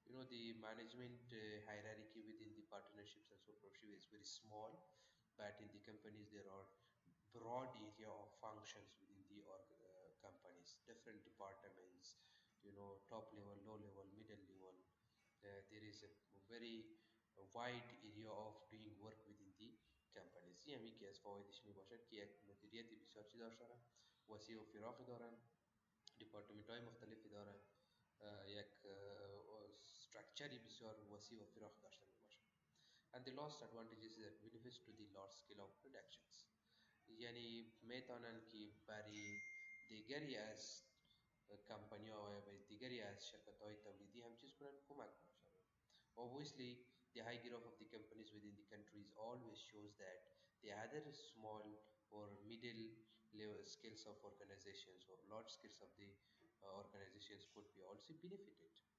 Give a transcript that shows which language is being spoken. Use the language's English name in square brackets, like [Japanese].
[English] The management hierarchy within the partnerships and sole proprietorship is very small, but in the companies there are broad area of functions within the companies, different departments, top level, low level, middle level. There is a very wide area of doing work within the companies. [Persian] یعنی که از فوایدش می باشد که یک مدیریت بسیار چی داشتن، وسیع و فراخی دارن، دیپارتمنت های مختلفی دارن، یک structure بسیار وسیع و فراخ داشته می باشد. [English] And the last advantage is that benefits to the large scale of productions. [Persian] یعنی میتونن که برای دیگری از کمپانی ها و دیگری از شرکت های تولیدی هم چیز کنن، کمک کنن. [English] Obviously, the high growth of the companies within the countries always shows that the other small or middle level scales of organizations or large scales of the organizations could be also benefited.